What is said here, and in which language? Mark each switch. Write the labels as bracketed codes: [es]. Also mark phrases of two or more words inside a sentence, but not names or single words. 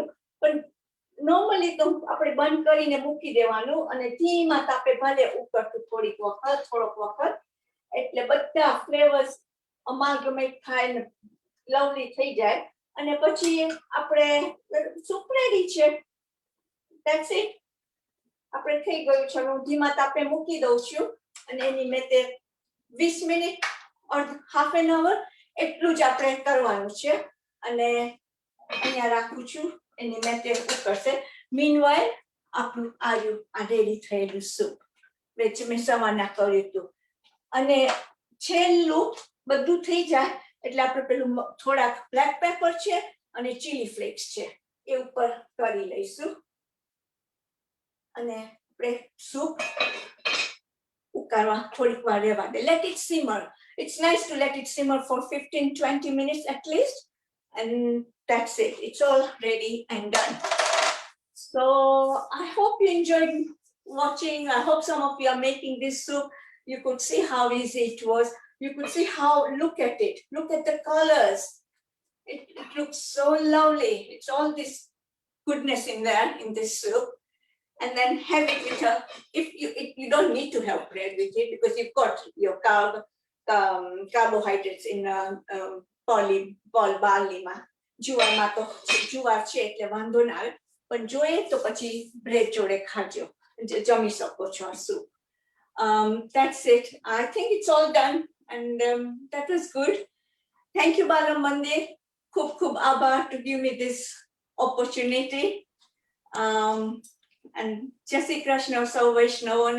[gu] પણ નોર્મલી તો આપણે બંધ કરીને મૂકી દેવાનું અને ધીમા તાપે ભલે ઉકળતું થોડોક વખત એટલે બધા [en] flavours amalgamate [gu] થાય ને લવલી થઈ જાય અને પછી આપણે સૂપ રેડી છે. [en] that's it. [gu] આપણે થઈ ગયું છે. હું ધીમા તાપે મૂકી દઉં છું અને એની મેં તે 20 મિનિટ [en] or half an hour [gu] એટલું જ આપણે કરવાનું છે અને અહીંયા રાખું છું. એની મેં તે ઉકળશે. મીનવાઇલ આપણું આ રેડી થયેલું સૂપ વેચ મેં સવારના કર્યું હતું અને છેલ્લું બધું થઈ જાય એટલે આપણે પેલું થોડાક [en] black pepper [gu] છે અને [en] chilli flakes [gu] છે એ ઉપર કરી લઈશું અને આપણે સૂપ ઉકાળવા થોડીક વાર રહેવા દે. [en] Let it simmer. It's nice to let it simmer for 15-20 minutes at least, and that's it. It's all ready and done. So I hope you enjoyed watching. I hope some of you are making this soup. You could see how easy it was. You could see how, look at it. Look at the colors. It looks so lovely. It's all this goodness in there in this soup. And then have it with a, you don't need to have bread with it because you've got your carbohydrates in barley માં. [gu] જુવારમાં તો જુવાર છે એટલે વાંધો ના આવે, પણ જોઈએ તો પછી બ્રેડ જોડે ખાજો, જમી શકો છો આ soup. [en] That's it. I think it's all done, and that was good. Thank you, Balam Mandir. [gu] ખૂબ ખૂબ આભાર [en] to give me this opportunity. And [gu] જય શ્રી કૃષ્ણ સૌ વૈષ્ણવોને.